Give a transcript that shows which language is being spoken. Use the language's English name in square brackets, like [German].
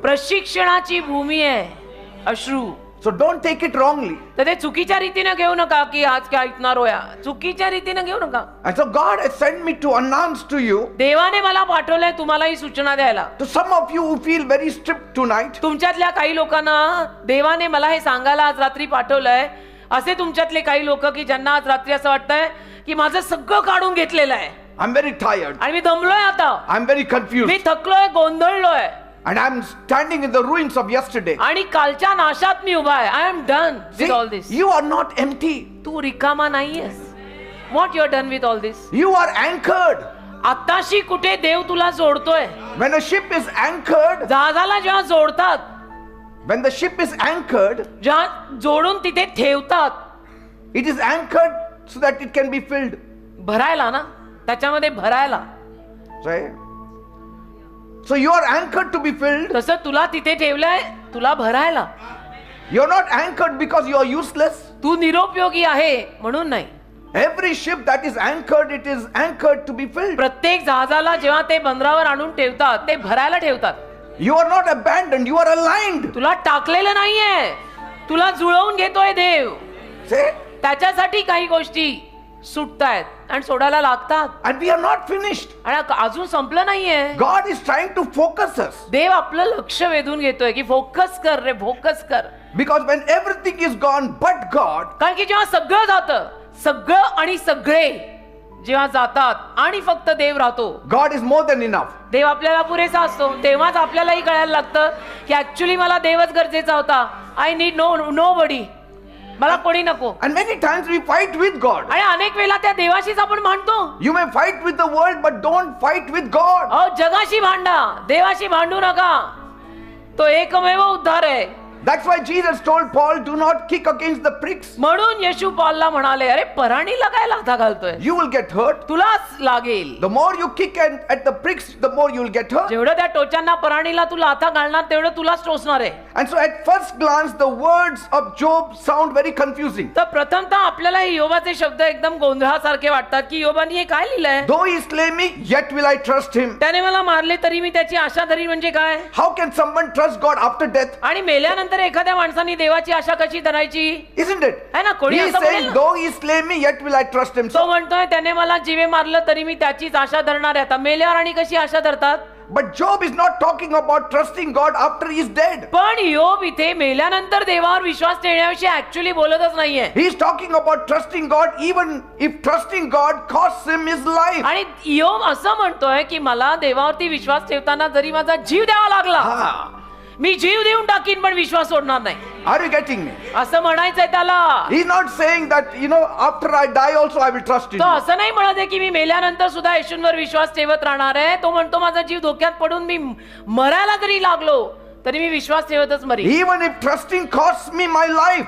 [Marathi] प्रशिक्षणाची भूमी आहे अश्रू. [English] So don't take it wrongly. [Marathi] तर ते चुकीच्या रीतीने घेऊ नका की आज काय [Hindi] इतना रोया, [Marathi] चुकीच्या रीतीने घेऊ नका. [English] And so God has sent me to announce to you, [Marathi] देवाने मला पाठवलंय तुम्हाला ही सूचना द्यायला. [English] to some of you who feel very stripped tonight, [Marathi] तुमच्यातल्या काही लोकांना देवाने मला हे सांगायला आज रात्री पाठवलंय. असे तुमच्यातले काही लोक की ज्यांना आज रात्री असं वाटतंय की माझं सगळं काढून घेतलेलं आहे [English] I'm very tired, [Marathi] आणि मी दमलोय, आता [English] I'm very confused, [Marathi] मी थकलोय, गोंधळलोय [English] and I'm standing in the ruins of yesterday. [Marathi] आणि कालच्या नाशात मी उभा आहे. [English] I am done See, with all this. you are not empty, [Marathi] तू रिकामा नाहीयेस. [English] What you are done with all this. you are anchored. [Marathi] आताशी कुठे देव तुला जोडतोय. [English] When a ship is anchored, [Marathi] जहाजाला जेव्हा जोडतात, [English] when the ship is anchored, [Marathi] जेव्हा जोडून तिथे ठेवतात, [English] it is anchored so that it can be filled. [Marathi] भरायला ना, त्याच्यामध्ये भरायला. [English] Right? So you are anchored to be filled. [Marathi] तसं तुला तिथे ठेवलंय तुला भरायला. [English] You're not anchored because you are useless. [Marathi] तू निरुपयोगी आहे म्हणून नाही. [English] Every ship that is anchored, it is anchored to be filled. [Marathi] प्रत्येक जहाजाला जेव्हा ते बंदरावर आणून ठेवतात ते भरायला ठेवतात. [English] You are not abandoned, you are aligned. [Marathi] तुला टाकलेलं नाहीये, तुला जुळवून घेतोय देव. [English] See? [Marathi] त्याच्यासाठी काही गोष्टी सुटतायत आणि सोडायला लागतात. [English] And we are not finished. [Marathi] आणि अजून संपलं नाहीये. [English] God is trying to focus us. [Marathi] देव आपलं लक्ष वेधून घेतोय की फोकस कर रे, फोकस कर. [English] Because when everything is gone but God, [Marathi] कारण की जेव्हा सगळं जातं, सगळं आणि सगळे जेव्हा जातात आणि फक्त देव राहतो, [English] God is more than enough. [Marathi] देव आपल्याला पुरेसा असतो. तेव्हाच आपल्यालाही कळायला लागतं की ऍक्च्युली मला देवच गरजेचा होता. [English] I need nobody, [Marathi] मला कोणी नको. [English] And many times we fight with God. [Marathi] आणि अनेक वेळा त्या देवाशीच आपण भांडतो. [English] You may fight with the world, but don't fight with God. [Marathi] अहो, जगाशी भांडा, देवाशी भांडू नका. तो एकमेव उद्धार आहे. [English] That's why Jesus told Paul, do not kick against the pricks. [Marathi] म्हणून येशू पौलला म्हणाले, अरे पराणीला काय लाथा घालतोय, [English] You will get hurt. [Marathi] तुलाच लागेल. [English] The more you kick at the pricks, the more you will get hurt. [Marathi] जेवढं त्या टोचांना पराणीला तू लाथा घालणार तेवढं तुलाच टोचणार आहे. [English] And so at first glance, the words of Job sound very confusing. [Marathi] तर प्रथमतः आपल्याला हे योबाचे शब्द एकदम गोंधळासारखे वाटतात की योबाने हे काय लिहिलंय. [English] Though he slay me, yet will I trust him. [Marathi] त्याने मला मारले तरी मी त्याची आशा धरी. म्हणजे काय. [English] How can someone trust God after death? [Marathi] आणि मेल्यानंतर एखाद्या माणसाने देवाची आशा कशी धरायची. [English] Isn't it? [Hindi] है ना. [Marathi] कोणी [English] He is [Marathi] असं [English] saying, [Marathi] बोलेल ना. [English] though he slay me, yet will I trust him. [Marathi] तो म्हणतोय त्याने मला जीवे मारलं तरी मी त्याचीच आशा धरणार आहे. आता मेल्यावर आणि कशी आशा धरतात. [English] But Job is not talking about trusting God after he is dead. [Marathi] पण योब इथे मेल्यानंतर देवावर विश्वास ठेवण्याविषयी ऍक्च्युअली बोलतच नाहीये. [English] He is talking about trusting God even if trusting God costs him his life. [Marathi] आणि योब असं म्हणतोय की मला देवावरती विश्वास ठेवताना जरी माझा जीव द्यावा लागला, Ah. मी जीव देऊन टाकीन पण विश्वास सोडणार नाही. [English] Are you getting me? [Marathi] असं म्हणायचंय त्याला. [English] He's not saying that, after I die also I will trust in [Marathi] तो [English] you. [Marathi] असं नाही म्हणत आहे की मी मेल्यानंतर सुद्धा येशूंवर विश्वास ठेवत राहणार आहे. तो म्हणतो माझा जीव धोक्यात पडून मी मरायला जरी लागलो तरी मी विश्वास ठेवतच मरी. [English] Even if trusting costs me my life,